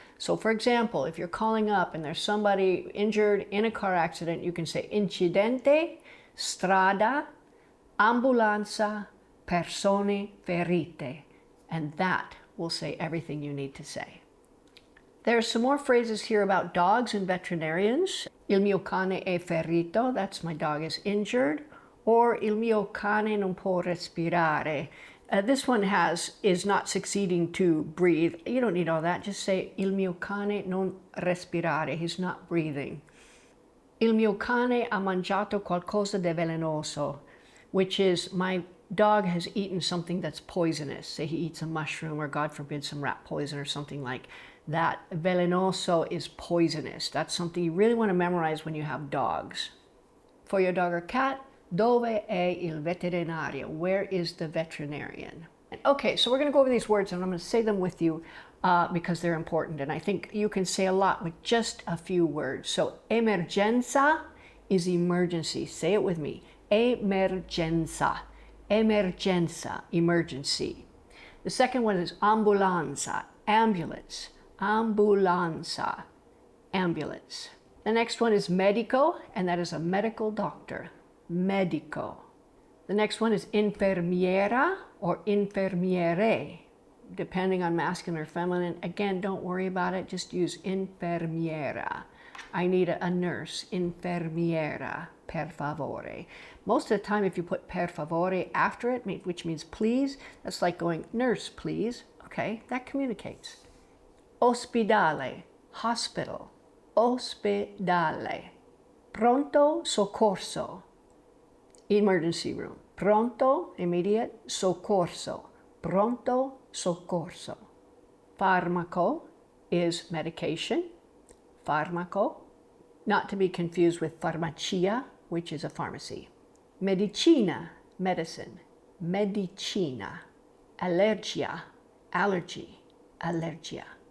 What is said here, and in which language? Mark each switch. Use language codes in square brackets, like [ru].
[en] So for example, if you're calling up and there's somebody injured in a car accident, you can say [it] incidente, strada, ambulanza, persone ferite. [en] And that will say everything you need to say. There's some more phrases here about dogs and veterinarians. [it] Il mio cane è ferito, [en] that's my dog is injured. [it] Or il mio cane non può respirare. [en] This one is not succeeding to breathe. You don't need all that. Just say [it] il mio cane non respirare. [en] He's not breathing. [it] Il mio cane ha mangiato qualcosa di velenoso, [en] which is my dog has eaten something that's poisonous. Say he eats a mushroom or God forbid some rat poison or something like that velenoso is poisonous. That's something you really want to memorize when you have dogs. For your dog or cat, [it] dove è il veterinario? [en] Where is the veterinarian? Okay, so we're going to go over these words and I'm going to say them with you because they're important. And I think you can say a lot with just a few words. So emergenza is emergency. Say it with me. Emergenza. Emergenza, emergency. The second one is ambulanza, ambulance. Ambulanza, ambulance. The next one is medico, and that is a medical doctor. Medico. The next one is infermiera or infermiere, depending on masculine or feminine. Again, don't worry about it. Just use infermiera. I need a nurse. [it] Infermiera, per favore. [en] Most of the time, if you put per favore after it, which means please, that's like going, nurse, please. Okay, that communicates. Ospedale, hospital. [it] Ospedale. Pronto soccorso, emergency room. [en] Pronto, immediate. [it] Soccorso, pronto soccorso. [en] Farmaco is medication. Farmaco, not to be confused with farmacia, which is a pharmacy. Medicina, medicine. Medicina. Allergia, allergy. Allergia.